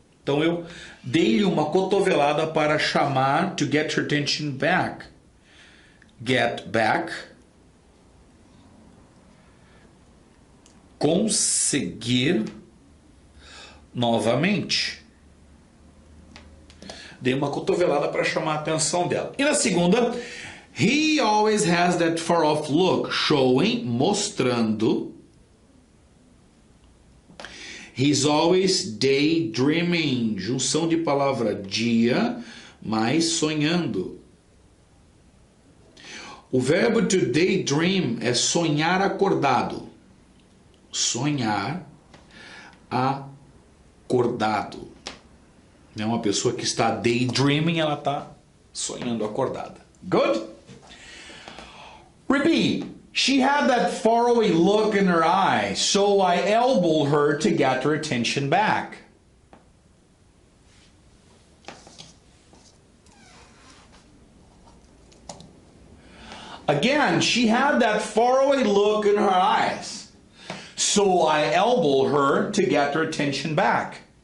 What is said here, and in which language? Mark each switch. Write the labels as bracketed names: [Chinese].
[Portuguese] Então eu dei-lhe uma cotovelada para chamar, [English] to get her attention back. Get back. [Portuguese] Conseguir novamente. Dei uma cotovelada para chamar a atenção dela. E na segunda, [English] he always has that far off look, showing, [Portuguese] mostrando. [English] He's always daydreaming. [Portuguese] Junção de palavra dia mais sonhando. O verbo to daydream é sonhar acordado. Sonhar acordado. É uma pessoa que está daydreaming, ela está sonhando acordada. [English] Good? Repeat. She had that faraway look in her eyes, so I elbowed her to get her attention back. Again, she had that faraway look in her eyes, so I elbowed her to get her attention back.